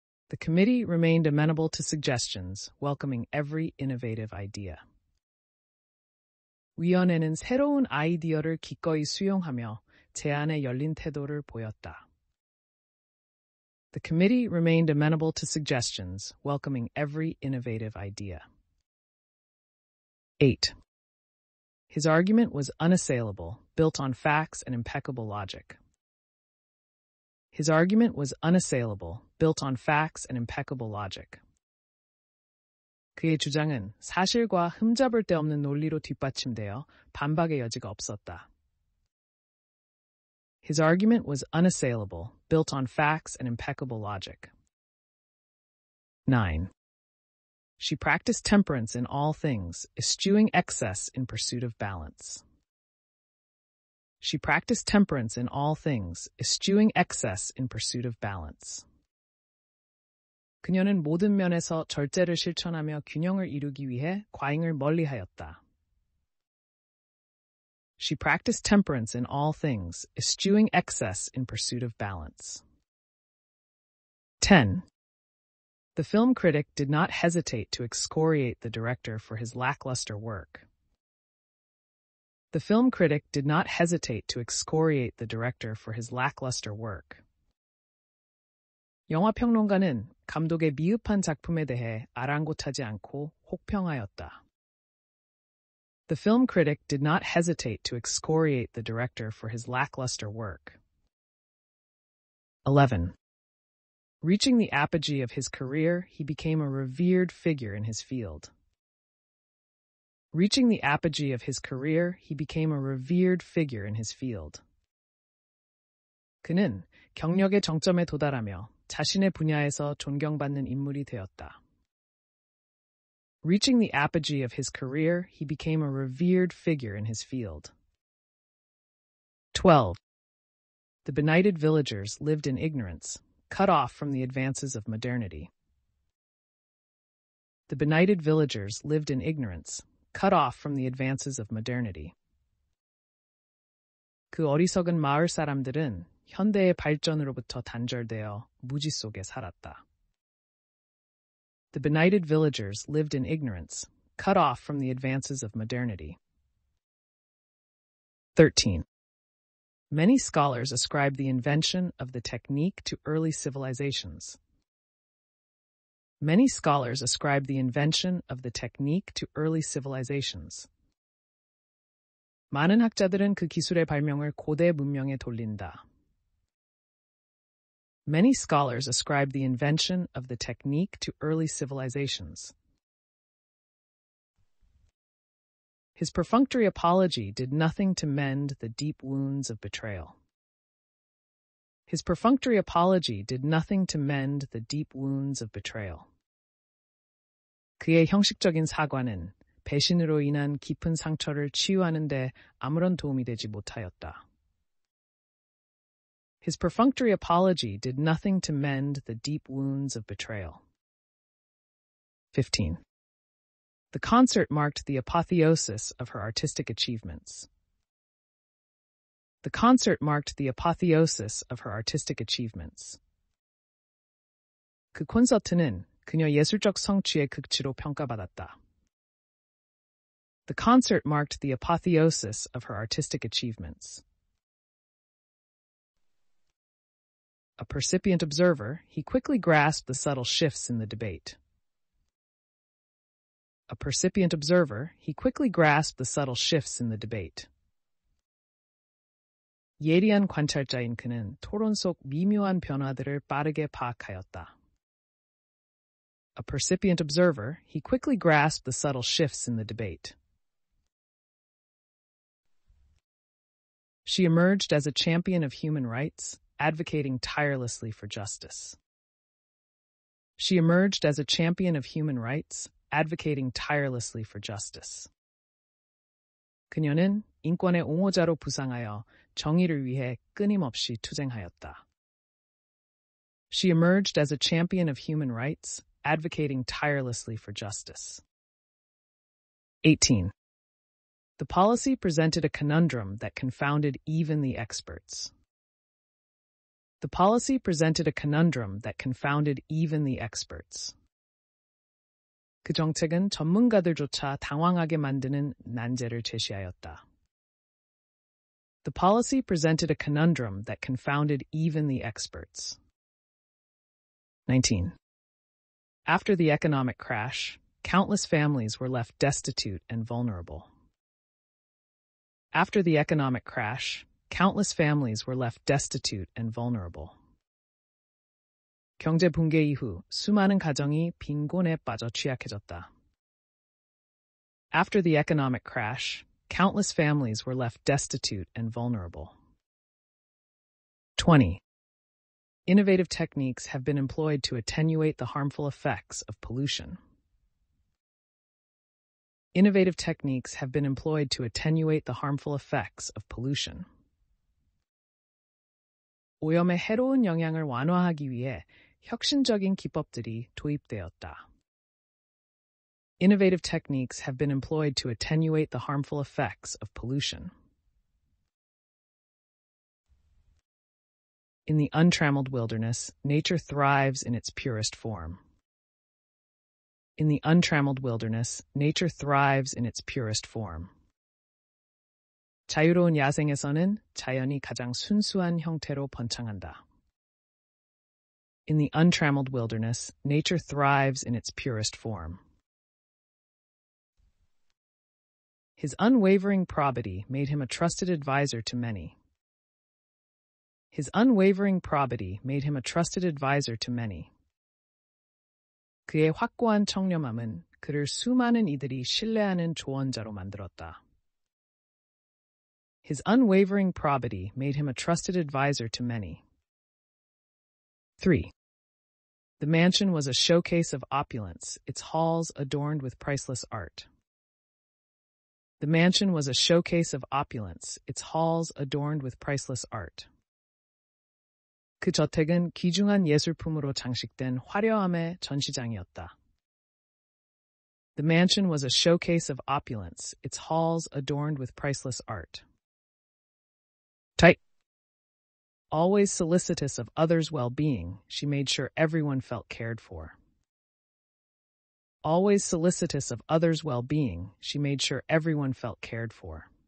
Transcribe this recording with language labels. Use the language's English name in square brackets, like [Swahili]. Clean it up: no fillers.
[English] The committee remained amenable to suggestions, welcoming every innovative idea. [Korean] 위원회는 새로운 아이디어를 기꺼이 수용하며 제안에 열린 태도를 보였다. [English] The committee remained amenable to suggestions, welcoming every innovative idea. 8. His argument was unassailable, built on facts and impeccable logic. His argument was unassailable, built on facts and impeccable logic. [Korean] 그의 주장은 사실과 흠잡을 데 없는 논리로 뒷받침되어 반박의 여지가 없었다. [English] His argument was unassailable, built on facts and impeccable logic. 9. She practiced temperance in all things, eschewing excess in pursuit of balance. She practiced temperance in all things, eschewing excess in pursuit of balance. [Korean] 그녀는 모든 면에서 절제를 실천하며 균형을 이루기 위해 과잉을 멀리하였다. [English] She practiced temperance in all things, eschewing excess in pursuit of balance. 10. The film critic did not hesitate to excoriate the director for his lackluster work. The film critic did not hesitate to excoriate the director for his lackluster work. [Korean] 영화평론가는 감독의 미흡한 작품에 대해 아랑곳하지 않고 혹평하였다. [English] The film critic did not hesitate to excoriate the director for his lackluster work. 11. Reaching the apogee of his career, he became a revered figure in his field. Reaching the apogee of his career, he became a revered figure in his field. [Korean] 그는 경력의 정점에 도달하며 자신의 분야에서 존경받는 인물이 되었다. [English] Reaching the apogee of his career, he became a revered figure in his field. 12. The benighted villagers lived in ignorance, cut off from the advances of modernity. The benighted villagers lived in ignorance, cut off from the advances of modernity. [Korean] 그 어리석은 마을 사람들은 현대의 발전으로부터 단절되어 무지 속에 살았다. [English] The benighted villagers lived in ignorance, cut off from the advances of modernity. 13. Many scholars ascribe the invention of the technique to early civilizations. Many scholars ascribe the invention of the technique to early civilizations. [Korean] 많은 학자들은 그 기술의 발명을 고대 문명에 돌린다. [English] Many scholars ascribe the invention of the technique to early civilizations. His perfunctory apology did nothing to mend the deep wounds of betrayal. His perfunctory apology did nothing to mend the deep wounds of betrayal. [Korean] 그의 형식적인 사과는 배신으로 인한 깊은 상처를 치유하는 데 아무런 도움이 되지 못하였다. [English] His perfunctory apology did nothing to mend the deep wounds of betrayal. 15. The concert marked the apotheosis of her artistic achievements. The concert marked the apotheosis of her artistic achievements. [Korean] 그 콘서트는 그녀 예술적 성취의 극치로 평가받았다. [English] The concert marked the apotheosis of her artistic achievements. A percipient observer, he quickly grasped the subtle shifts in the debate. A percipient observer, he quickly grasped the subtle shifts in the debate. [Korean] 예리한 관찰자인 그는 토론 속 미묘한 변화들을 빠르게 파악하였다. [English] A percipient observer, he quickly grasped the subtle shifts in the debate. She emerged as a champion of human rights, advocating tirelessly for justice. She emerged as a champion of human rights, advocating tirelessly for justice. [Korean] 그녀는 인권의 옹호자로 부상하여 정의를 위해 끊임없이 투쟁하였다. [English] She emerged as a champion of human rights, advocating tirelessly for justice. 18. The policy presented a conundrum that confounded even the experts. The policy presented a conundrum that confounded even the experts. [Korean] 그 정책은 전문가들조차 당황하게 만드는 난제를 제시하였다. [English] The policy presented a conundrum that confounded even the experts. 19. After the economic crash, countless families were left destitute and vulnerable. After the economic crash, countless families were left destitute and vulnerable. [Korean] 경제 붕괴 이후 수많은 가정이 빈곤에 빠져 취약해졌다. [English] After the economic crash, countless families were left destitute and vulnerable. 20. Innovative techniques have been employed to attenuate the harmful effects of pollution. Innovative techniques have been employed to attenuate the harmful effects of pollution. [Korean] 오염의 해로운 영향을 완화하기 위해 혁신적인 기법들이 도입되었다. [English] Innovative techniques have been employed to attenuate the harmful effects of pollution. In the untrammeled wilderness, nature thrives in its purest form. In the untrammeled wilderness, nature thrives in its purest form. [Korean] 자유로운 야생에서는 자연이 가장 순수한 형태로 번창한다. [English] In the untrammeled wilderness, nature thrives in its purest form. His unwavering probity made him a trusted advisor to many. His unwavering probity made him a trusted advisor to many. [Korean] 그의 확고한 청렴함은 그를 수많은 이들이 신뢰하는 조언자로 만들었다. [English] His unwavering probity made him a trusted advisor to many. 3. The mansion was a showcase of opulence, its halls adorned with priceless art. The mansion was a showcase of opulence, its halls adorned with priceless art. [Korean] 그 저택은 귀중한 예술품으로 장식된 화려함의 전시장이었다. [English] The mansion was a showcase of opulence, its halls adorned with priceless art. Type. Always solicitous of others' well-being, she made sure everyone felt cared for. Always solicitous of others' well-being, she made sure everyone felt cared for.